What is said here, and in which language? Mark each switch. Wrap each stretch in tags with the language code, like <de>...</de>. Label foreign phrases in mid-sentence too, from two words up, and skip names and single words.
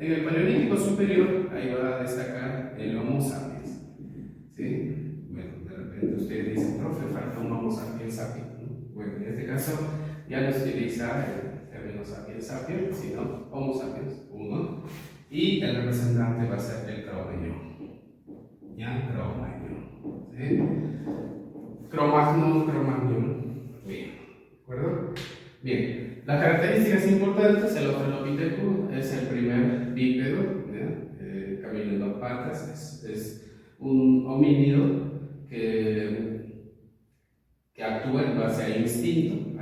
<es>En el Paleolítico Superior, ahí va a destacar el Homo sapiens. ¿Sí? Bueno, de repente usted dice, profe, falta un Homo sapiens sapiens, ¿no? Bueno, en este caso ya no se utiliza el término sapiens sapiens, sino Homo sapiens, uno, y el representante va a ser el Cro-Magnon. ¿Ya? Cro-Magnon. ¿Sí? Cro-Magnon, Cro-Magnon. Bien, ¿de acuerdo? Bien, las características importantes: el Australopithecus es el primer bípedo, camina en dos patas, es un homínido que actúa en base a instinto.</es>